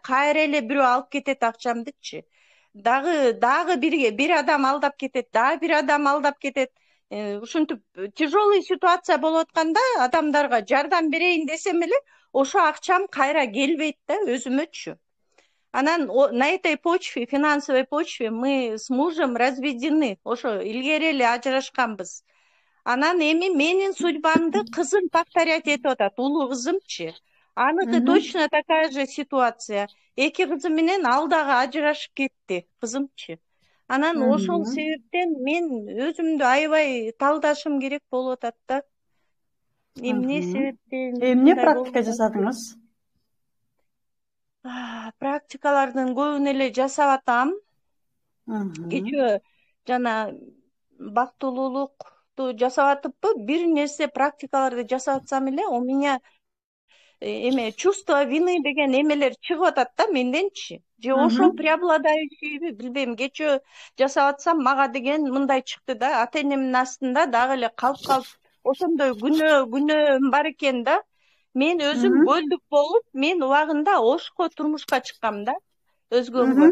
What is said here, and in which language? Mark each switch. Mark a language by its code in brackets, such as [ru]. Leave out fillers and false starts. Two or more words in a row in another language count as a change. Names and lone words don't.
[ky] Кайра эле бирөө алып кетет акчамдычы. Дагы бир адам алдап кетет, дагы бир адам алдап кетет. Ушинтип [ru] тяжелый ситуация [ky] болуп атканда адамдарга жардам берейин десем эле, ошо акчам кайра келбейт да өзүмөчү. [ru] Анан на этой почве, финансовой почве, мы с мужем разведены. [ky] Ошо илгери эле ажырашканбыз. Анан эми менин судьбамды кызым повторять этип атат, улуу кызымчы. [ru] Аныкы точно такая же ситуация. [ky] Эки кызым менен ал дагы ажырашып кетти, кызымчы. Анан ошол себептен мен өзүмдү аябай талдашым керек болуп атат да. Эмне себептен? Эмне практика жасадыңыз? Практикалардын көбүн эле жасап атам. Кечээ жана бактылуулукту жасап атыппы, бир нерсе практикаларды жасап атсам эле, [ru] у меня чувство вины [ky] деген эмелер чыгып атат да менденчи. Же ошол преобладающийби билбейм. Кечээ жасап атсам мага деген мындай чыкты да, ата энемдин астында дагы эле калып ошондой күнөөм бар экен да. Мен өзүм бөлдүк болуп, мен убагында Ошко турмушка чыккам да, өзгөгө.